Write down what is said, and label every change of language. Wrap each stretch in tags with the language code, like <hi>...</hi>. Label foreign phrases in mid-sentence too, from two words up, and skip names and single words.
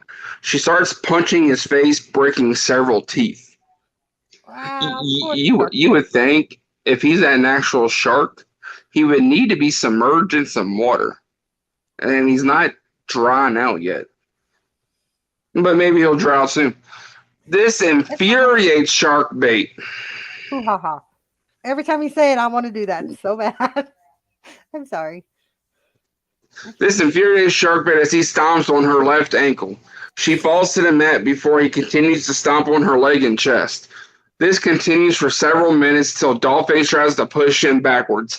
<en>She starts punching his face, breaking several teeth. Wow, You would think if he's an actual shark, he would need to be submerged in some water. And he's not drying out yet. But maybe he'll dry out soon. This infuriates Sharkbait. Hoo-ha-ha. Every time you say it, I want to do that so bad. I'm sorry. This infuriates Sharkbait as he stomps on her left ankle. She falls to the mat before he continues to stomp on her leg and chest. This continues for several minutes till Dollface tries to push him backwards.</en>